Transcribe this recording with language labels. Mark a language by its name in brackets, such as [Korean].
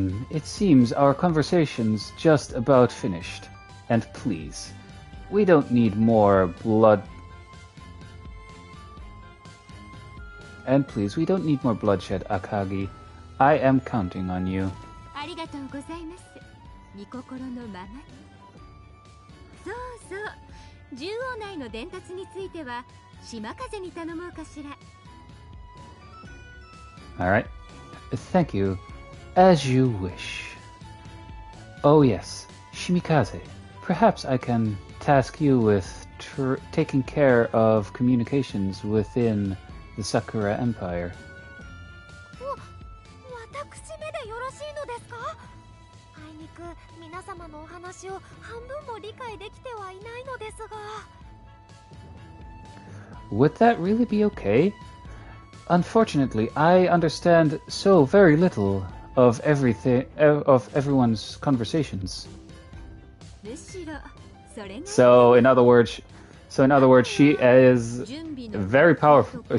[English] It seems our conversation's just about finished. And please, we don't need more blood... And please, we don't need more bloodshed, Akagi. I am counting on you. [Japanese] ありがとうございます。御心のままに。そうそう。獣王内の伝達については島風に頼もうかしら。 [English] Alright. Thank you. As you wish. Oh yes, Shimikaze. Perhaps I can task you with taking care of communications within the Sakura Empire. [Japanese] 私めでよろしいのですか？あいにく皆様のお話を半分も理解できてはいないのですが。 [English] Would that really be okay? Unfortunately, I understand so very little of everyone's conversations. [Japanese] むしろそれが [English] So in other words, she is very powerful.